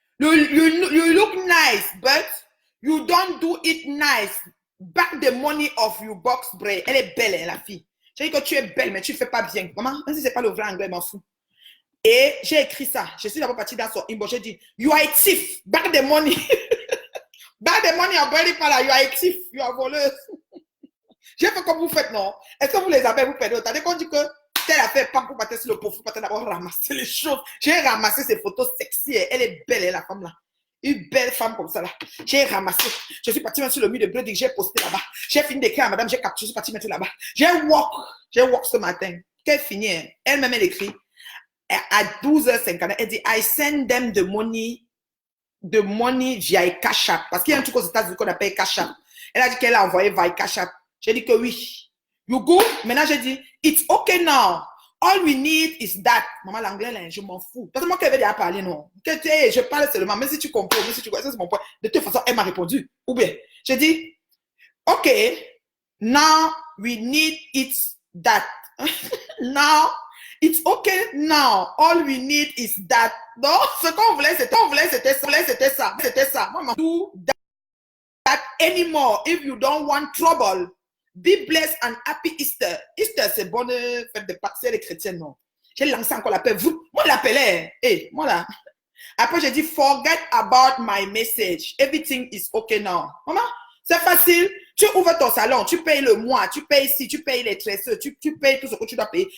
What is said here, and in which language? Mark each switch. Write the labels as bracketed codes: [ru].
[en] You look nice, but you don't do it nice. Back the money of your box bread. [fr] Elle est belle, hein, la fille. J'ai dit que tu es belle, mais tu ne fais pas bien. Maman, même si ce n'est pas le vrai anglais, je m'en fous. Et j'ai écrit ça. Je suis d'abord partie dans son inbox. J'ai dit, [en] you are a thief. Back the money. Back the money of Breding Palace. You are a thief. You are voleuse. [fr] J'ai fait comme vous faites, non? Est-ce que vous les avez, vous perdez? Attendez qu'on dit que telle affaire, pas pour partir sur le profil, pas d'abord ramasser les choses. J'ai ramassé ces photos sexy. Elle est belle, elle, la femme là. Une belle femme comme ça là. J'ai ramassé. Je suis partie même sur le mur de Breding. J'ai posté là-bas. J'ai fini d'écrire à madame. J'ai capturé. Je suis partie mettre là-bas. J'ai walk ce matin. Qu'elle finit. Hein? Elle-même, elle écrit. À 12h50, elle dit, [en] I send them the money via Cash App. [fr] Parce qu'il y a un truc aux États-Unis qu'on appelle Cash App. Elle a dit qu'elle a envoyé via Cash App. J'ai dit que oui. [en] You go? [fr] Maintenant, j'ai dit, [en] it's okay now. All we need is that. [fr] Maman, l'anglais, là, je m'en fous. Parce que moi, qu'elle veut déjà parler, non. Je parle seulement. Mais si tu comprends, mais si tu vois, ça, c'est mon point. De toute façon, elle m'a répondu. Ou bien, j'ai dit, [en] okay, now we need it that. Now, it's okay now. All we need is that. [fr] Non, ce qu'on voulait, c'était ça. C'était ça. [en] Moi, do that anymore if you don't want trouble. Be blessed and happy Easter. [fr] Easter, c'est bonne fête de Pâques, c'est les chrétiens, non. J'ai lancé encore l'appel. Moi, l'appelais. Moi là. Après, j'ai dit, [en] forget about my message. Everything is okay now. [fr] Maman, c'est facile. Tu ouvres ton salon, tu payes le mois, tu payes ici, tu payes les tresseurs, tu payes tout ce que tu dois payer.